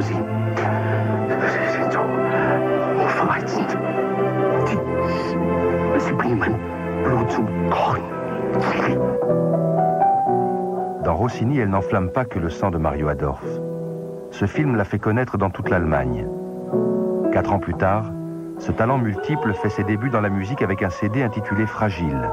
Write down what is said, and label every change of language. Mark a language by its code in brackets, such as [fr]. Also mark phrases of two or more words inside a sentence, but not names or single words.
[de] Sie sind so hochreizend. Sie bringen mein Blut zum Kochen. [fr] Dans Rossini, elle n'enflamme pas que le sang de Mario Adorf. Ce film l'a fait connaître dans toute l'Allemagne. 4 ans plus tard, ce talent multiple fait ses débuts dans la musique avec un CD intitulé Fragile.